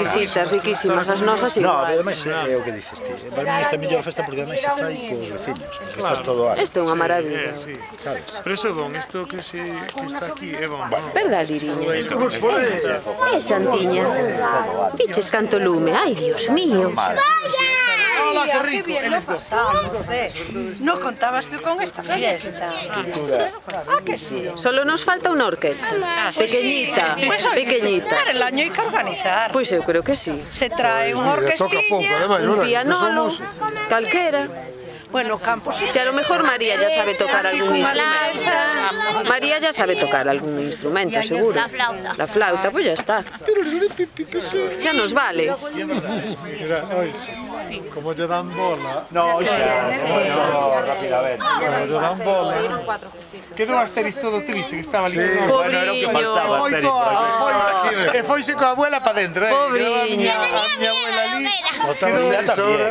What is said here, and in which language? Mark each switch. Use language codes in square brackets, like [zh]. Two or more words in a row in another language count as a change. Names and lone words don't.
[gl] Exquisitas, riquísimas, as nosas No, igual. ademais é o que dices ti. Para mí esta é a mellor festa porque ademais se fai cos veciños. Estás todo ano. Isto é unha maravilla. Sí. Pero iso é bon, isto que está aquí é bon. Verdad, Liriña? Santiña. Viches canto lume, ai, Dios mío. [es] Hola, qué rico. Qué bien lo pasamos, No contabas tú con esta fiesta. Ah, que sí. [gl] Solo nos falta unha orquesta. [es] Pequeñita, pequeñita. Para el año hay que organizar. [gl] Pois eu creo que sí. Se trae unha orquestilla, Un pianono, calquera. [es] bueno, Campos... Si a lo mejor María ya sabe tocar algún instrumento. María ya sabe tocar algún instrumento, seguro. La flauta. La flauta, pues ya está. Ya nos vale. [gl] Como lle dan bola. [es] No, rápidamente. [gl] Como lle dan bola. Quedou Asteris todo triste, que estaba ali. Bueno, era o que faltaba, Asteris, por aquí. E foise coa abuela pa dentro, Pobriño. A miña abuela ali. Lira tamén.